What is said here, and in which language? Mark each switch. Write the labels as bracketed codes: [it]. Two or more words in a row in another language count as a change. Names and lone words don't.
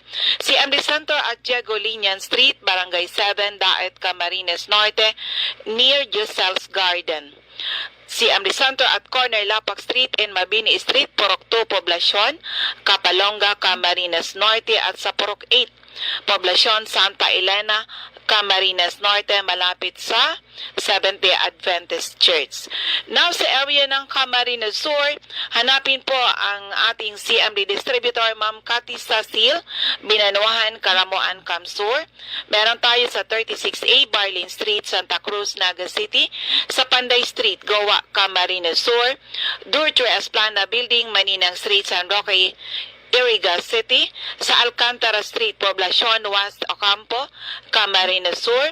[en] CMD Center at Diego Linian Street, Barangay 7, Daet, Camarines Norte, near Giselle's Garden. CMD Center at Corner Lapak Street and Mabini Street, Purok 2, Poblacion, Capalonga, Camarines Norte, [tl] at sa [en] Purok 8, Poblacion, Santa Elena, Camarines Norte, [tl] malapit sa [en] Seventh-day Adventist Church. [tl] Now, sa area ng Camarines Sur, hanapin po ang ating CMD distributor, Ma'am Cathy Cecil, Binanuahan, Karamoan, Camsur. Meron tayo sa 36A Barlin Street, Santa Cruz, Naga City, sa Panday Street, Goa, Camarines Sur, Durtre Esplana Building, Maninang Street, San Roque, Iriga City, sa Alcantara Street, Poblacion, West Ocampo, Camarines Sur,